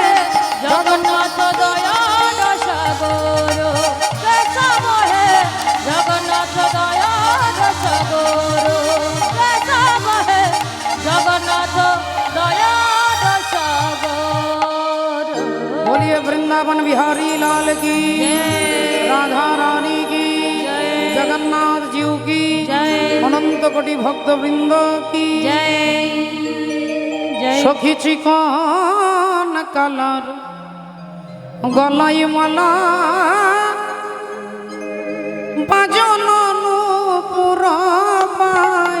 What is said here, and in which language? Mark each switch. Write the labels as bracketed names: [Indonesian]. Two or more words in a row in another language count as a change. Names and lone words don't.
[Bangla] জগন্নাথ দয়ার সাগর। কেশব হে জগন্নাথ দয়ার সাগর। কেশব হে জগন্নাথ দয়ার সাগর। [Hindi] बोलिए वृंदावन बिहारी लाल की, जय। राधा रानी की, जय। जगन्नाथ जीव की। जय। [Bangla] অনন্ত কোটি ভক্তবৃন্দ কি জয় জয় সখী চিকন কালার গলাই মালা বাজন নূপুর পায়